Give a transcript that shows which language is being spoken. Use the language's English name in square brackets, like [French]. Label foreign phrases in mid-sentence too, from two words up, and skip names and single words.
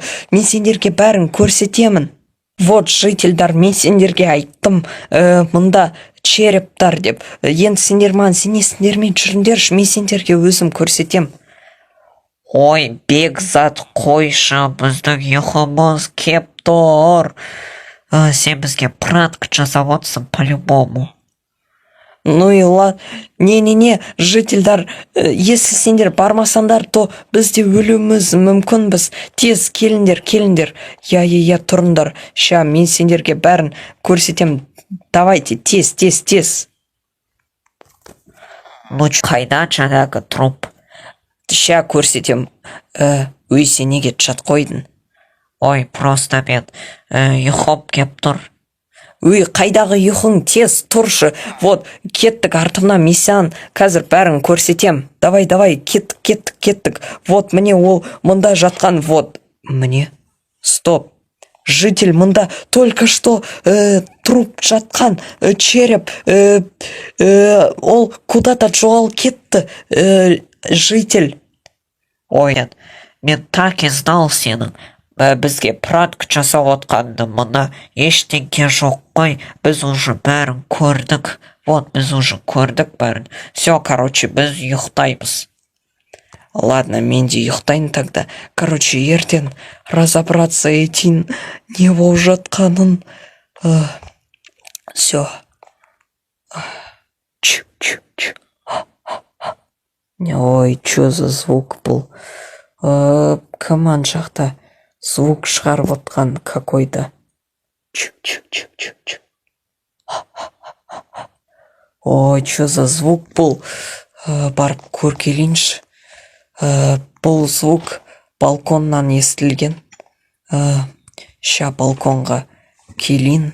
[Kazakh] Мен сендерге бәрін көрсетемін. Вот жительдар, мен сендерге айттым, мұнда черептар деп. Енді сендер маған сенесіңдер мен жүріңдерші, мен сендерге өзім көрсетем. Ой, Бекзат, қойшы, біздің ұйқымыз кеп тұр. Сен бізге пранк жасап отырсың по-любому. [Russian] Ну и ладно. Не, [Kazakh] жительдар, если сендер бармасандар, то бізде өлуіміз мүмкінбіз. Тез келіндер. Я, тұрыңдар. Ша, мен сендерге бәрін көрсетем. Давайте, тез. Ну, қайда жаңағы труп? Ша көрсетем. Өй, сен неге чат қойдың? Ой, просто мен ұйқым кеп тұр. Өй, қайдағы ұйқың, тез тұршы. Вот, кеттік артымнан мисян. Қазір бәрін көрсетем. Давай, кеттік. Вот, міне ол мұнда жатқан, вот. Міне, стоп. Житель, мұнда [Russian] только что [Kazakh] труп жатқан, череп. Ол куда-то жоғал кетті. Житель. Ой, мен [Russian] так и знал [Kazakh] сенің. Бізге пранк жасап отқанды, мұна ештеңке жоқ қой. Біз уже бәрін көрдік. Вот, біз уже көрдік бәрін. [Russian] Все, короче, [Kazakh] біз ұйықтаймыз. Ладно, мен де ұйықтайын тогда. Короче, ертең разобраться етейін, не болып жатқанын. [Russian] Все. Ой, чё за звук был? [Kazakh] Команд жақта звук шығарып отқан какой-то. [Russian] Ой, чё за звук был? [Kazakh] Барып көркелейінші. Бұл звук балконнан естілген. Ша балконға келейін.